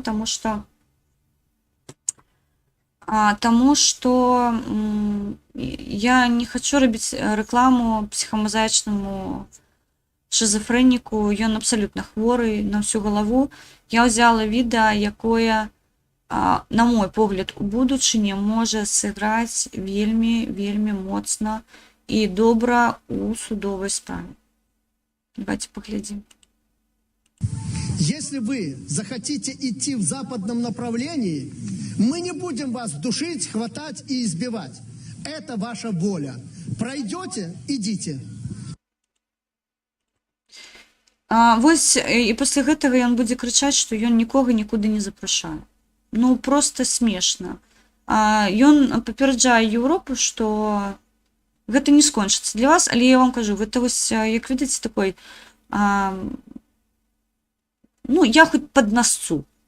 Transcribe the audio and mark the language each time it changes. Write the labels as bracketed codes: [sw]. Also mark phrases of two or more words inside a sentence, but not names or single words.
[be] Таму што я не хочу рабіць рэкламу псіхамазаічнаму шизофрэніку. Ён абсалютна хворы на всю галаву. Я ўзяла відэа, якое, на мой погляд, у будучыні можа сыграць вельмі моцна і добра у судовай справе. [ru] Давайте поглядим. Если вы захотите идти в западном направлении, мы не будем вас душить, хватать и избивать. Это ваша воля. Пройдете – идите. [be] Вось, і пасля гэтага ён будзе крычаць, што ён нікога нікуды не запрашае. Ну, просто смешна. Ён папераджае Еўропу, што гэта не скончыцца для вас, але я вам кажу, гэта вось, як відаце, такой, ну, я хоць паднасцу.